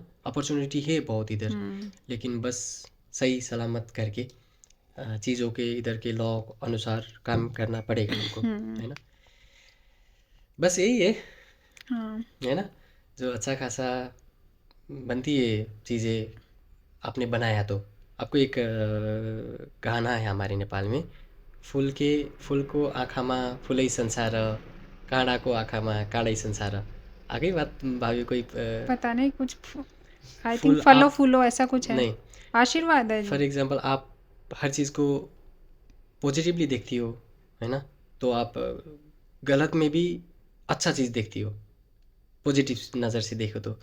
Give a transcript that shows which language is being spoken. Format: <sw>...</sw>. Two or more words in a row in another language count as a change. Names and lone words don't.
<hi>अपॉर्चुनिटी है बहुत इधर, लेकिन बस सही सलामत करके चीज़ों के इधर के लॉ अनुसार काम करना पड़ेगा हमको, है ना। बस यही हाँ, है ना। जो अच्छा खासा बनती है चीज़ें आपने बनाया तो। आपको एक गाना है हमारे नेपाल में,</hi> <ne>फुलको आँखामा फुलै संसार, काँडाको आँखामा काँडै संसार।</ne> <hi>आ गई बात भाभी? कोई पता नहीं कुछ</hi> <en>I think</en> <hi>फुल फलो आप फूलो ऐसा कुछ है। नहीं, आशीर्वाद है।</hi> <en>for example</en> <hi>आप हर चीज़ को पॉजिटिवली देखती हो, है ना, तो आप गलत में भी अच्छा चीज़ देखती हो, पॉजिटिव नज़र से देखो तो।</hi>